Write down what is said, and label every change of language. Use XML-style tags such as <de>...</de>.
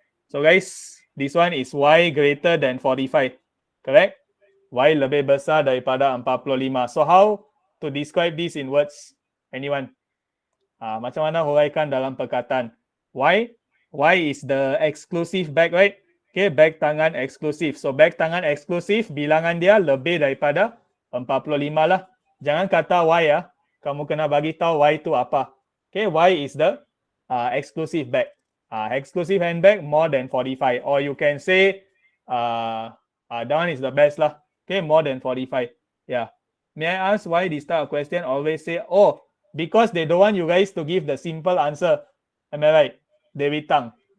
<en>So guys, this one is Y greater than 45. Correct?</en> <ms>Y lebih besar daripada 45.</ms> <en>So how to describe this in words? Anyone?</en> <ms>Macam mana huraikan dalam perkataan?</ms> <en>Y is the exclusive bag, right?</en> <ms>Okay, bag tangan eksklusif. So bag tangan eksklusif bilangan dia lebih daripada 45 lah. Jangan kata Y ya. Kamu kena bagi tahu Y itu apa.</ms> <en>Okay, Y is the exclusive bag. Exclusive handbag more than 45. Or you can say that one is the best lah. Okay, more than 45. Yeah. May I ask why this type of question always say, oh, because they don't want you guys to give the simple answer. Am I right? David Tang.</en>